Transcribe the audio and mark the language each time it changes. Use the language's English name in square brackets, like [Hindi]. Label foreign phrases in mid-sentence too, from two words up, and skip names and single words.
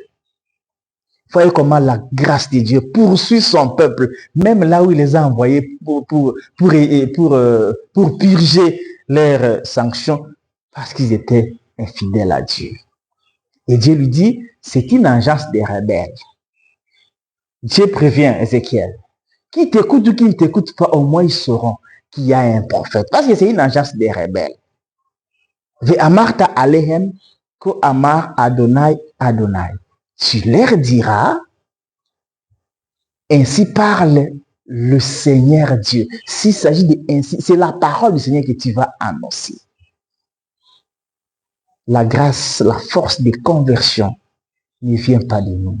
[French] Voyez comment la grâce de Dieu poursuit son peuple, même là où il les a envoyés pour purger leurs sanctions, parce qu'ils étaient infidèles à Dieu. Et Dieu lui dit, c'est une engeance des rebelles. Dieu prévient Ézéchiel, qui t'écoute ou qui ne t'écoute pas, au moins ils sauront qu'il y a un prophète, parce que c'est une engeance des rebelles. [Hebrew] ואמרת אליהם כה אמר אדני אדני. [French] Tu leur diras, ainsi parle le Seigneur Dieu. S'il s'agit de ainsi, c'est la parole du Seigneur que tu vas annoncer. La grâce, la force de conversion ne vient pas de nous.